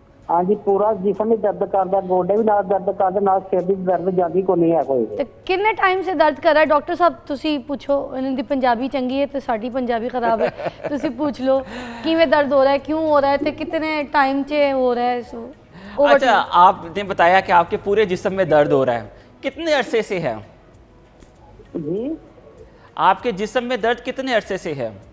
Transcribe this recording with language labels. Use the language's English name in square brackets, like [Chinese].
[Punjabi] हाँ जी, पूरा जिसम ही दर्द करता, गोडे भी नाल दर्द करते, नाल सिर भी दर्द जाती को नहीं है कोई। ਤੇ ਕਿੰਨੇ ਟਾਈਮ ਸੇ ਦਰਦ ਕਰ ਰਿਹਾ ਡਾਕਟਰ ਸਾਹਿਬ? ਤੁਸੀਂ ਪੁੱਛੋ, ਇਹਨਾਂ ਦੀ ਪੰਜਾਬੀ ਚੰਗੀ ਹੈ ਤੇ ਸਾਡੀ ਪੰਜਾਬੀ ਖਰਾਬ ਹੈ। ਤੁਸੀਂ ਪੁੱਛ ਲਓ ਕਿਵੇਂ ਦਰਦ ਹੋ [Hindi] रहा है, क्यों हो रहा है, ਤੇ कितने टाइम से हो रहा है। अच्छा, आपने बताया कि आपके पूरे जिस्म में दर्द हो रहा है, कितने अरसे से है? जी, आपके जिस्म में दर्द कितने अरसे से है?